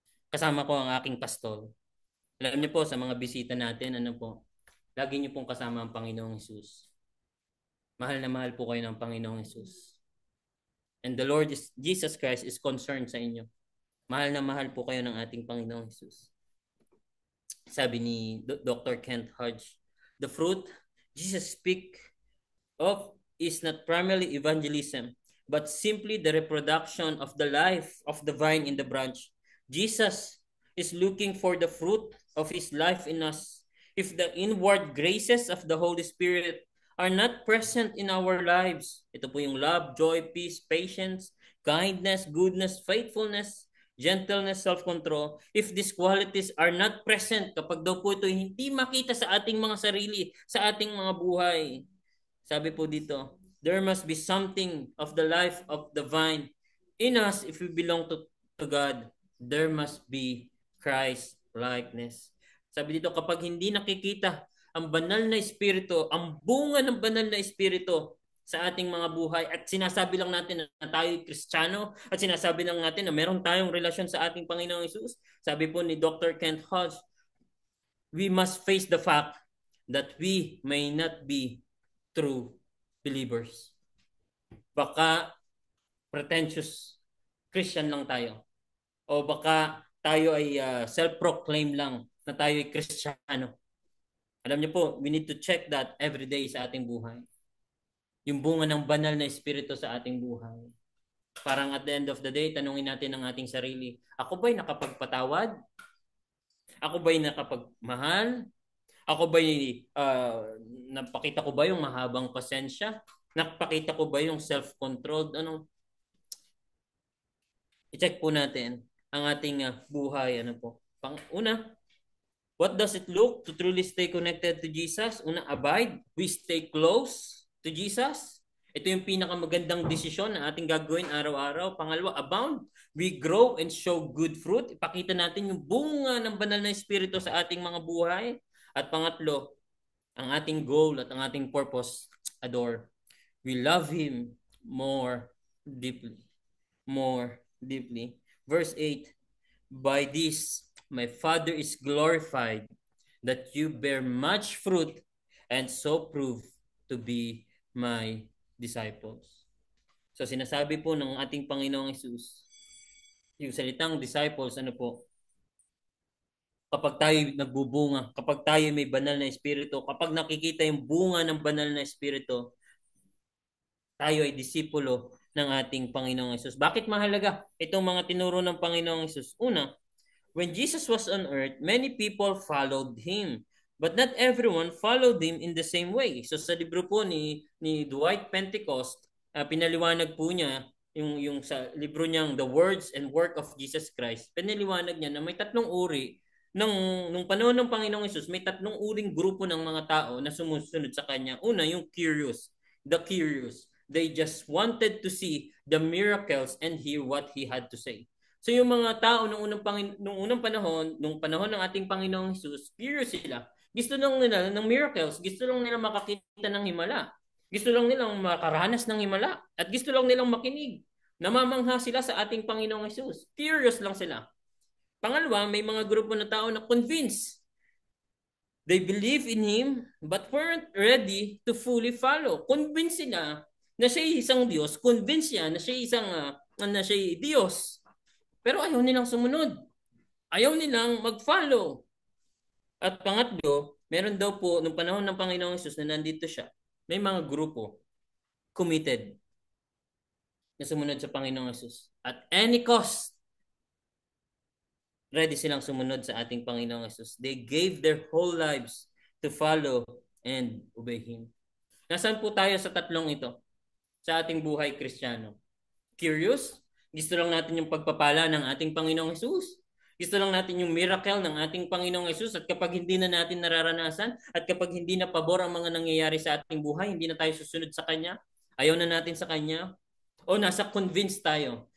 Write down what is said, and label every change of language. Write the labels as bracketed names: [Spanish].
[Filipino] Kasama ko ang aking pastor. Alam niyo po, sa mga bisita natin, lagi niyo pong kasama ang Panginoong Jesus. Mahal na mahal po kayo ng Panginoong Jesus. [English] And the Lord Jesus Christ is concerned [Filipino] sa inyo. Mahal na mahal po kayo ng ating Panginoong Jesus. Sabi ni Dr. [English] Kent Hodge, the fruit Jesus speak of is not primarily evangelism, but simply the reproduction of the life of the vine in the branch. Jesus is looking for the fruit of His life in us. If the inward graces of the Holy Spirit are not present in our lives, [Filipino] ito po yung [English] love, joy, peace, patience, kindness, goodness, faithfulness, gentleness, self-control, if these qualities are not present, [Filipino] kapag daw po ito hindi makita sa ating mga sarili, sa ating mga buhay, sabi po dito, [English] there must be something of the life of the vine in us if we belong to God. There must be Christ likeness. [Filipino] Sabi dito, kapag hindi nakikita ang banal na espiritu, ang bunga ng banal na espiritu sa ating mga buhay at sinasabi lang natin na tayo Kristiyano at sinasabi lang natin na meron tayong relasyon sa ating Panginoong Hesus, sabi po ni Dr. [English] Kent Hodge, we must face the fact that we may not be true believers. [Filipino] Baka pretentious Christian lang tayo. O baka tayo ay self-proclaim lang na tayo ay Kristiyano. Alam niyo po, [English] we need to check that every day [Filipino] sa ating buhay. Yung bunga ng banal na espiritu sa ating buhay. Parang [English] at the end of the day, [Filipino] tanungin natin ang ating sarili, ako ba'y nakapagpatawad? Ako ba'y nakapagmahal? Ako ba'y napakita ko ba yung mahabang pasensya? Napakita ko ba yung self-controlled? I-check po natin ang ating buhay. [English] Una, what does it look to truly stay connected to Jesus? Una, abide. We stay close to Jesus. [Filipino] Ito yung pinakamagandang desisyon na ating gagawin araw-araw. Pangalawa, abound. [English] We grow and show good fruit. [Filipino] Ipakita natin yung bunga ng banal na espiritu sa ating mga buhay. At pangatlo, ang ating goal at ang ating purpose, adore. [English] We love Him more deeply. More deeply. Verse 8, by this, my Father is glorified, that you bear much fruit and so prove to be my disciples. [Filipino] So sinasabi po ng ating Panginoong Hesus, yung salitang disciples, kapag tayo nagbubunga, kapag tayo may banal na espiritu, kapag nakikita yung bunga ng banal na espiritu, tayo ay disipulo ng ating Panginoong Hesus. Bakit mahalaga itong mga tinuro ng Panginoong Hesus? [English] Una, when Jesus was on earth, many people followed Him. But not everyone followed Him in the same way. [Filipino] So sa libro po ni Dwight Pentecost, pinaliwanag po niya yung sa libro niyang The Words and Work of Jesus Christ. Pinaliwanag niya na may tatlong uri nung panahon ng Panginoong Hesus, may tatlong uring grupo ng mga tao na sumusunod sa Kanya. Una, yung curious. The curious. [English] They just wanted to see the miracles and hear what He had to say. [Filipino] So yung mga tao nung unang panahon, nung panahon ng ating Panginoong Hesus, curious sila. Gusto lang nila ng miracles, gusto lang nila makakita ng himala. Gusto lang nilang makaranas ng himala at gusto lang nilang makinig. Namamangha sila sa ating Panginoong Hesus. Curious lang sila. Pangalawa, may mga grupo na tao na convinced. [English] They believe in Him but weren't ready to fully follow. [Filipino] Convinced sila na siya isang Diyos. Convinced siya na siya siya Diyos. Pero ayaw nilang sumunod. Ayaw nilang mag-follow. At pangatlo, meron daw po, nung panahon ng Panginoong Hesus na nandito siya, may mga grupo committed na sumunod sa Panginoong Hesus. [English] At any cost, [Filipino] ready silang sumunod sa ating Panginoong Hesus. [English] They gave their whole lives to follow and obey Him. [Filipino] Nasaan po tayo sa tatlong ito? Sa ating buhay Kristiyano? Curious? Gusto lang natin yung pagpapala ng ating Panginoong Hesus. Gusto lang natin yung miracle ng ating Panginoong Hesus, at kapag hindi na natin nararanasan at kapag hindi na pabor ang mga nangyayari sa ating buhay, hindi na tayo susunod sa Kanya, ayaw na natin sa Kanya, o nasa convinced tayo.